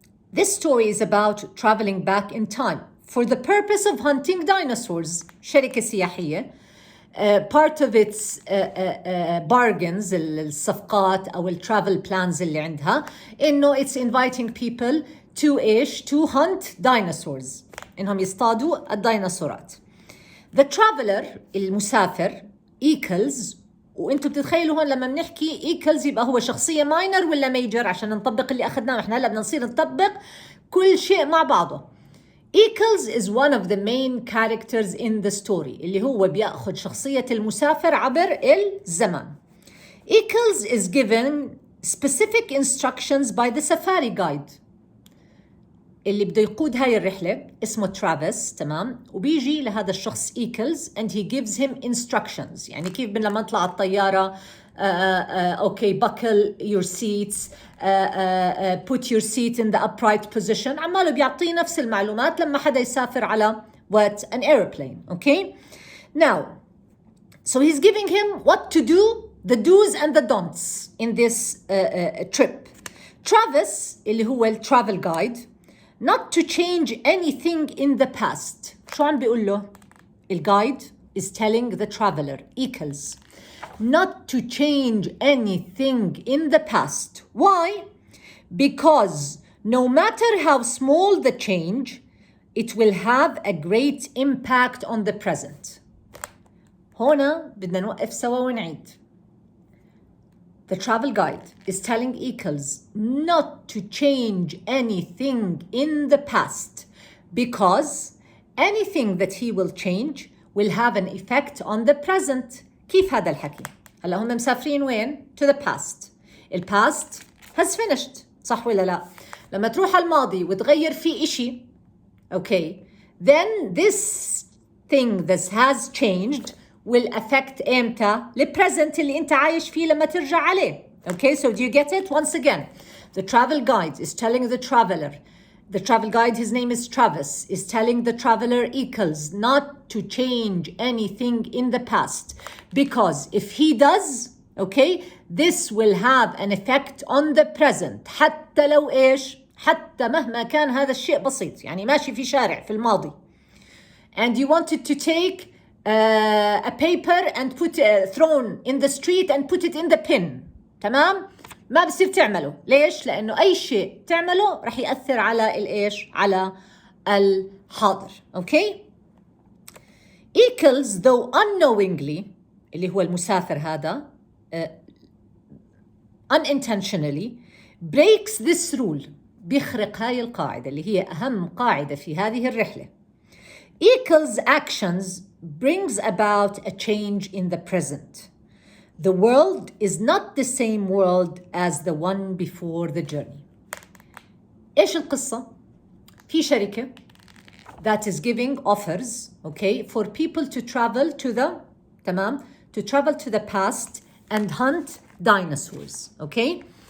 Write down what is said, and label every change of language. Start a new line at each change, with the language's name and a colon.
English: This story is about traveling back in time for the purpose of hunting dinosaurs.
Arabic: شركة سياحية.
English: Part of its bargains,
Arabic: الصفقات أو
English: travel plans
Arabic: اللي عندها إنه
English: it's inviting people to hunt dinosaurs.
Arabic: إنهم يصطادوا الديناصورات.
English: The traveler
Arabic: المسافر
English: Eccles.
Arabic: وانتم بتتخيلوا هون لما بنحكي ايكلز يبقى هو شخصيه ماينر ولا ميجر عشان نطبق اللي اخذناه. احنا هلا بدنا نصير نطبق كل شيء مع بعضه.
English: Eccles is one of the main characters in the story
Arabic: اللي هو بياخذ شخصيه المسافر عبر الزمن.
English: Eccles is given specific instructions by the safari guide.
Arabic: اللي بده يقود هاي الرحلة اسمه ترافيس. تمام؟ وبيجي لهذا الشخص
English: Eccles and he gives him instructions.
Arabic: يعني كيف لما نطلع الطيارة
English: okay, buckle your seats, put your seat in the upright position.
Arabic: عماله بيعطيه نفس المعلومات لما حدا يسافر على
English: an airplane. Okay? Now, so he's giving him what to do, the do's and the don'ts in this trip. Travis
Arabic: اللي هو الترافل جايد
English: not to change anything in the past.
Arabic: شو عم بيقول له؟ الجايد
English: is telling the traveler Eccles not to change anything in the past. Why? Because no matter how small the change, it will have a great impact on the present.
Arabic: هنا بدنا نوقف سوا ونعيد.
English: The travel guide is telling Eccles not to change anything in the past because anything that he will change will have an effect on the present.
Arabic: كيف هذا الحكي؟ هلا هم مسافرين وين؟
English: To the past. The past has finished.
Arabic: صح ولا لا؟ لما تروح على الماضي وتغير فيه إشي،
English: okay, then this thing that has changed will affect
Arabic: إمتى؟ الpresent اللي أنت عايش فيه لما ترجع عليه.
English: Okay, so do you get it? Once again, the travel guide is telling the travel guide, his name is Travis, is telling the traveler Eccles not to change anything in the past because if he does, okay, this will have an effect on the present.
Arabic: حتى لو إيش؟ حتى مهما كان هذا الشيء بسيط، يعني ماشي في شارع في الماضي
English: and you wanted to take a paper and put thrown in the street and put it in the bin.
Arabic: تمام؟ ما بصير تعمله. ليش؟ لأنه أي شيء تعمله رح يأثر على الإيش؟ على الحاضر.
English: Okay? Eccles, though unknowingly,
Arabic: اللي هو المسافر هذا,
English: unintentionally, breaks this rule.
Arabic: بيخرق هاي القاعدة اللي هي أهم قاعدة في هذه الرحلة.
English: Eccles' actions brings about a change in the present. The world is not the same world as the one before the journey.
Arabic: إيش القصة؟ في شركة
English: that is giving offers, okay, for people to travel to the,
Arabic: تمام,
English: to travel to the past and hunt dinosaurs, okay?